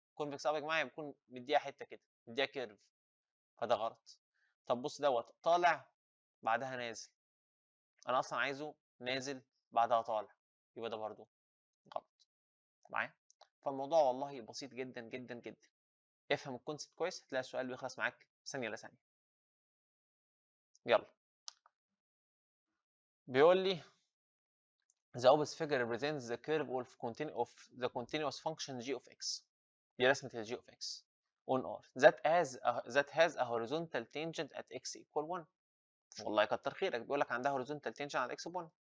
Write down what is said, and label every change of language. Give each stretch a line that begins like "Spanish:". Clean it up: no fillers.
Arabic: كونفكس اب يا جماعه بيكون مديها حته كده، مديها كيرف، فده غلط. طب بص دوت طالع بعدها نازل، انا اصلا عايزه نازل بعدها طالع، يبقى ده برضو غلط. معايا؟ فالموضوع والله بسيط جدا جدا جدا. افهم الكونسيبت كويس هتلاقي السؤال بيخلص معاك ثانيه الا ثانيه. يلا بيقول لي
English: the opposite figure represents the curve of the continuous function g of x.
Arabic: دي رسمة ال
English: g of x on R that has a horizontal tangent at x equal 1.
Arabic: والله كتر خيرك، بيقول لك عندها horizontal tangent على x ب 1.